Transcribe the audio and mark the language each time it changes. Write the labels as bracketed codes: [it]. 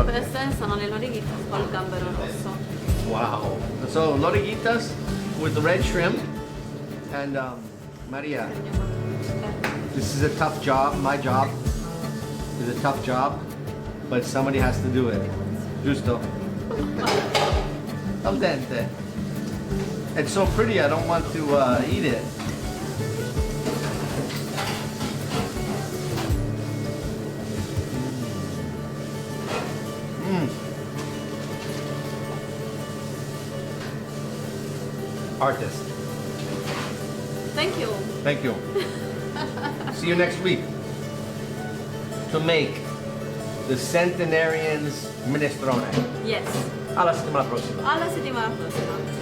[it] E queste sono le lorighittas con il gambero rosso. [en] Wow. So Lorighittas with the red shrimp. And Maria, this is a tough job. My job is a tough job, but somebody has to do it. [it] Giusto? [en] Al dente. It's so pretty, I don't want to eat it. Artist. Thank you. Thank you. See you next week to make the centenarians minestrone. Yes. [it] Alla settimana prossima. Alla settimana prossima.